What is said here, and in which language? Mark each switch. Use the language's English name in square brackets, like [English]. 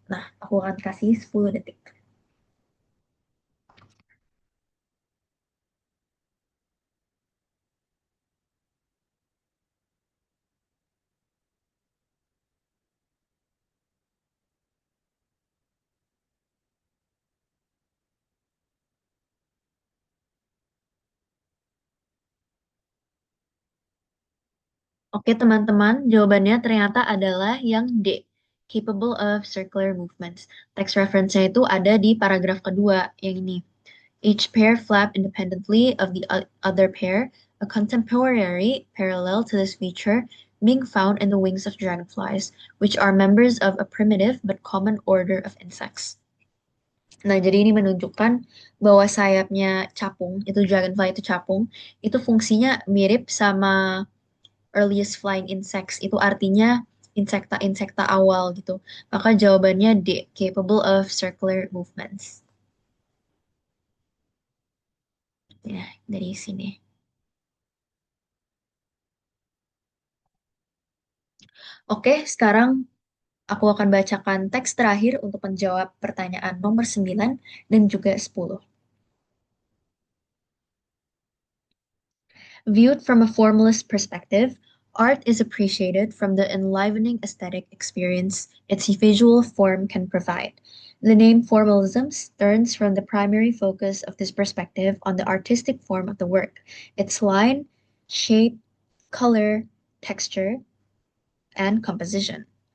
[Indonesian] Nah, aku akan kasih 10 detik. Oke, teman-teman, jawabannya ternyata adalah yang D, [English] capable of circular movements. [Indonesian] Text reference-nya itu ada di paragraf kedua, yang ini. [English] Each pair flap independently of the other pair, a contemporary parallel to this feature being found in the wings of dragonflies, which are members of a primitive but common order of insects. [Indonesian] Nah, jadi ini menunjukkan bahwa sayapnya capung, itu dragonfly itu capung, itu fungsinya mirip sama [English] earliest flying insects. [Indonesian] Itu artinya insekta-insekta awal gitu. Maka jawabannya D, [English] capable of circular movements. [Indonesian] Ya, dari sini. Oke, sekarang aku akan bacakan teks terakhir untuk menjawab pertanyaan nomor 9 dan juga 10. [English] Viewed from a formalist perspective, art is appreciated from the enlivening aesthetic experience its visual form can provide. The name formalism turns from the primary focus of this perspective on the artistic form of the work, its line, shape, color, texture, and composition.